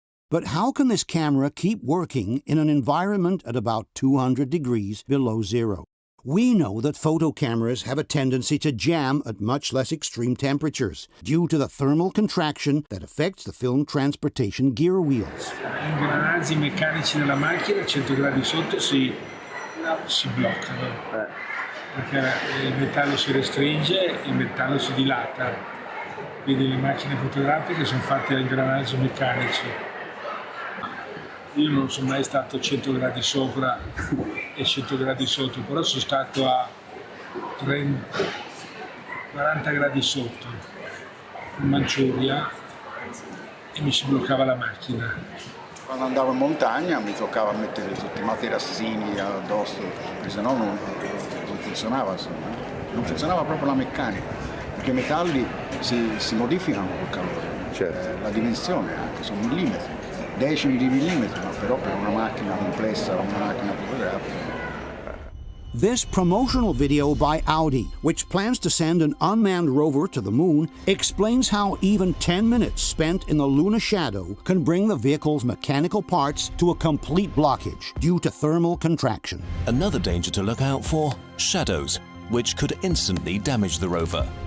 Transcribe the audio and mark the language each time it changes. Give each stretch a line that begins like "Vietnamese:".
English: But how can this camera keep working in an environment at about 200 degrees below zero? We know that photo cameras have a tendency to jam at much less extreme temperatures due to the thermal contraction that affects the film transportation gear wheels.
Italian: Gli ingranaggi meccanici della macchina a 100 gradi sotto si bloccano, perché il metallo si restringe, il metallo si dilata, quindi le macchine fotografiche sono fatte a ingranaggi meccanici. Io non sono mai stato a 100 gradi sopra e 100 gradi sotto, però sono stato a 40 gradi sotto in Manciuria e mi si bloccava la macchina. Quando andavo in montagna mi toccava mettere tutti i materassini addosso, perché sennò non funzionava, non funzionava proprio la meccanica, perché i metalli si modificano col calore, cioè la dimensione anche, sono millimetri. Decimi di millimetri, ma però per una macchina complessa, una macchina fotografica.
English: This promotional video by Audi, which plans to send an unmanned rover to the moon, explains how even 10 minutes spent in the lunar shadow can bring the vehicle's mechanical parts to a complete blockage due to thermal contraction. Another danger to look out for: shadows, which could instantly damage the rover.